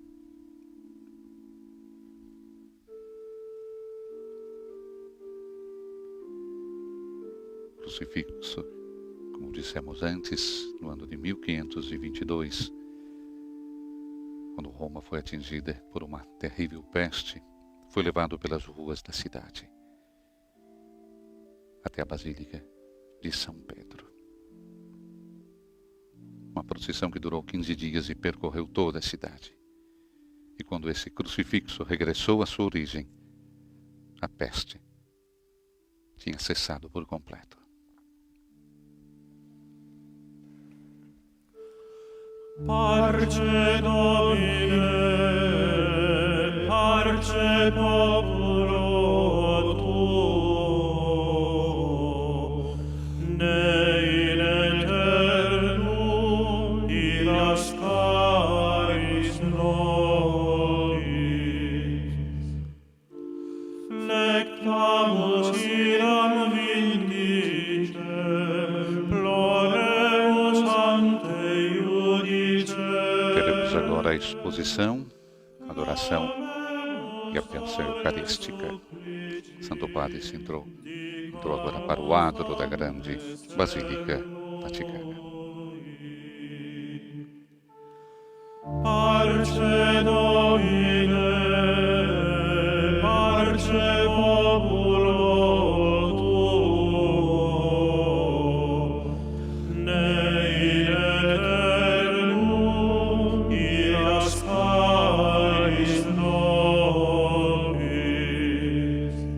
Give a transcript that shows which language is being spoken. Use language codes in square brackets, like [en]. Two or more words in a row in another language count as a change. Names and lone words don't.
[pt] Crucifixo, como dissemos antes, no ano de 1522, quando Roma foi atingida por uma terrível peste, foi levado pelas ruas da cidade até a Basílica de São Pedro. Uma procissão que durou 15 dias e percorreu toda a cidade. E quando esse crucifixo regressou à sua origem, a peste tinha cessado por completo. [la] Parce Domine, parce populo tuo, ne in aeternum nascaris nobis. Flectamus iram vindicem, ploremus ante [pt] Teremos agora a exposição, adoração e a bênção eucarística. Santo Padre entrou agora para o adro da grande Basílica Vaticana. [la] Parce Domine, parce populo tuo, ne in aeternum nascaris nobis.